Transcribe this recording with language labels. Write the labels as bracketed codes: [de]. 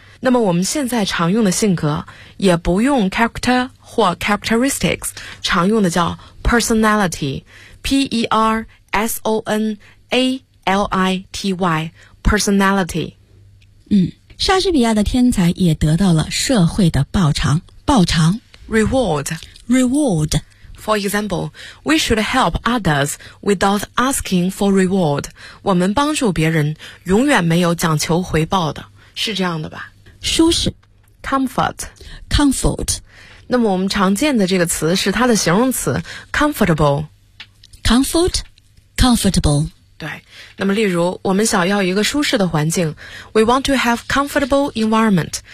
[zh] 那么我们现在常用的性格也不用 character 或 characteristics 常用的叫 personality P-E-R-S-O-N-A-L-I-T-Y personality 莎士比亚的天才也得到了社会的报偿报偿 [en] Reward. Reward. For example, we should help others without asking for reward. [zh] 我们帮助别人永远没有讲求回报的。是这样的吧？舒适。 [en] Comfort. Comfort. [zh] 那么我们常见的这个词是它的形容词 comfortable. [en] Comfort. comfortable. [zh] 对，那么例如我们想要一个舒适的环境， [en] We want to have comfortable environment.